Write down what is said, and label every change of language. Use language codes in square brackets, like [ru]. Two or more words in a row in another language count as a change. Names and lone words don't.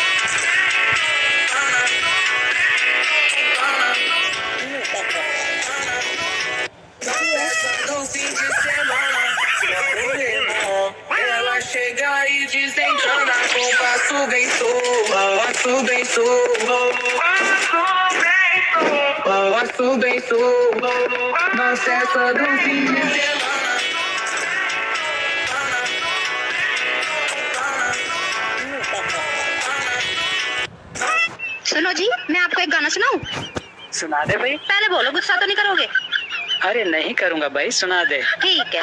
[pt] Na festa do fim de semana. Ela chega e desentona com passo bem passo bem na festa do fim de semana. [hi] सुनो जी, मैं आपको एक गाना सुनाऊं? सुना दे भाई। पहले बोलो, गुस्सा तो नहीं करोगे? अरे नहीं करूँगा भाई, सुना दे। ठीक है।